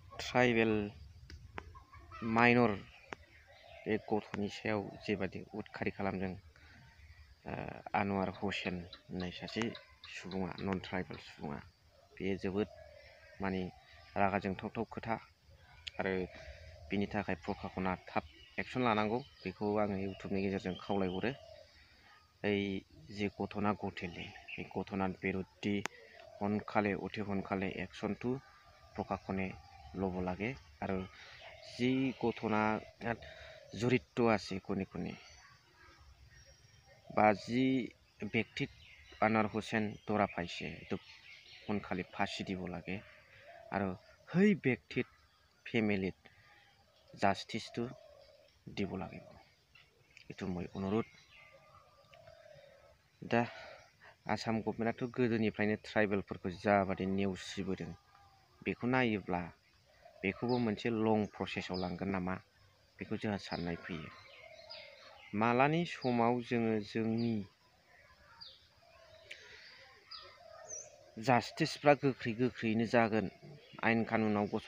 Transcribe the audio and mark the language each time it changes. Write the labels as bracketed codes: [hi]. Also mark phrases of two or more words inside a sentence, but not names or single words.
[brx] ट्राइबेल माइनर बे गथ'नि सायाव जेबादि उदखारि खालामदों आनवार हुसेन होननाय सासे सुबुङा, नन ट्राइबेल सुबुङा, बेयो जोबोद माने रागा जोंथावथाव खोथा आरो बिनि थाखाय प्रखाखना थाब एक्सन लानांगौ बेखौ आङो इउटुबनि गेजेरजों खावलायहरो। [as] যি ঘটনা ঘটিলে বে ঘটনা বিৰুদ্ধে সোনকালে অতি সোনকালে একশনটো প্ৰশাসনে ল'ব লাগে আৰু যি ঘটনাত জড়িত আছে কোনে বা যি ব্যক্তিক আনোয়ার হোসেন ধরা পাইছে তো সোনকালে ফাঁসি দিব লাগে আৰু সেই ব্যক্তিৰ ফেমিলিত জাষ্টিসটো দিব লাগিব, এইটো মই অনুৰোধ। [brx] दा आसाम गभर्नमेन्टआथ' गोदोनिफ्रायनो ट्राइबेलफोरखौ जाबादि नेवसिबोदों बेखौ नायोब्ला बेखौबो मोनसे लं प्रसेसआव लांगोन नामा बेखौ जोंहा साननाय फैयो। मालानि समाव जोङो जोंनि जास्टिसफ्रा गोख्रैनो जागोन, आयेन कानुनाव गसर